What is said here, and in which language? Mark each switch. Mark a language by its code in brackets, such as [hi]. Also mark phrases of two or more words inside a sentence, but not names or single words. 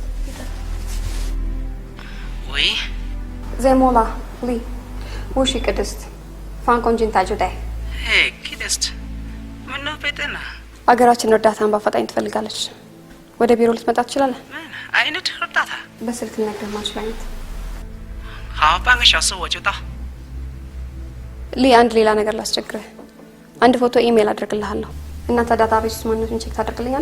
[am] ወይ ዜሞላ ሊ ውሺ ቅድስት ፋንኮንጂን ታጁዳይ ቅድስት ምን ነው ቤተና አገራችን እርዳታን በአፋጣኝ ትፈልጋለች። ወደ ቢሮ ልትመጣ ትችላለህ? ምን አይነት እርዳታ? በስልክ ልነግርህ ማልችል አይነት። [zh] 好，半个小时我就到。 [am] ሊ አንድ ሌላ ነገር ላስቸግርህ። አንድ ፎቶ ኢሜል አድርግልሃለሁ። እናንተ ዳታቤስ ውስጥ ማንነቱን ቼክ ታደርግልኛለህ?